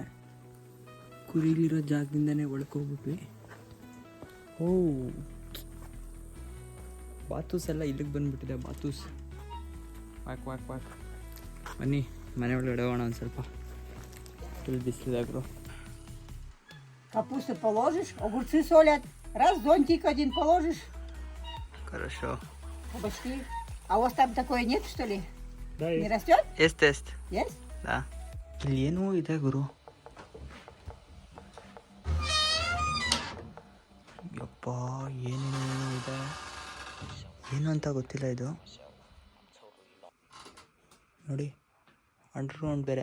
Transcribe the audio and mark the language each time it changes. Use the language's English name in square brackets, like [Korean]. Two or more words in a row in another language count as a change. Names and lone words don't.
[Kannada] ಕುರಿಲಿರೋ ಜಾಗದಿಂದನೇ ಒಳ್ಕೋಗ್ಬಿಟ್ವಿ. ಓ ಬಾತೂಸ್ ಎಲ್ಲ ಇಲ್ಲಿಗೆ ಬಂದ್ಬಿಟ್ಟಿದೆ. ಬಾತೂಸ್ ವಾಕ್ ಬನ್ನಿ ಮನೆ ಒಳಗಡೆ ಹೋಗೋಣ. ಒಂದು ಸ್ವಲ್ಪ ಫುಲ್ ಬಿಸಿಲಿದಾಗ್ರು. [Russian] Капусту положишь, огурцы солят. Раз, зонтик один положишь. Хорошо. Кабачки. А у вас там такое нет, что ли? Да, Не растет? Есть. Есть? Да. [Kannada] ಇಲ್ಲಿ ಏನೋ ಇದೆ ಗುರು. ಯಪ್ಪ ಏನೇನೋ ಇದೆ, ಏನು ಅಂತ ಗೊತ್ತಿಲ್ಲ ಇದು. ನೋಡಿ ಅಂಡರ್ಗ್ರೌಂಡ್ ಬೇರೆ.